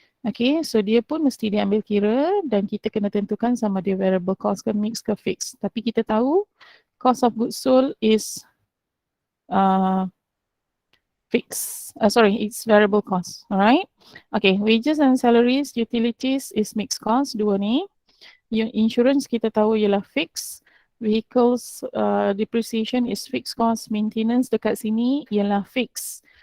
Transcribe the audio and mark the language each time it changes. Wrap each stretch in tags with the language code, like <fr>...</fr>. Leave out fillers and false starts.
<ms>Okay, so dia pun mesti diambil kira dan kita kena tentukan sama dia variable cost ke mix ke fix. Tapi kita tahu cost of goods sold</ms> <en>is it's variable cost. Alright. Okay, wages and salaries, utilities is mixed cost, dua ni.</en> <ms>Insurance kita tahu ialah fixed.</ms> <en>Vehicles depreciation is fixed cost.</en> <ms>Maintenance dekat sini ialah fixed.</ms>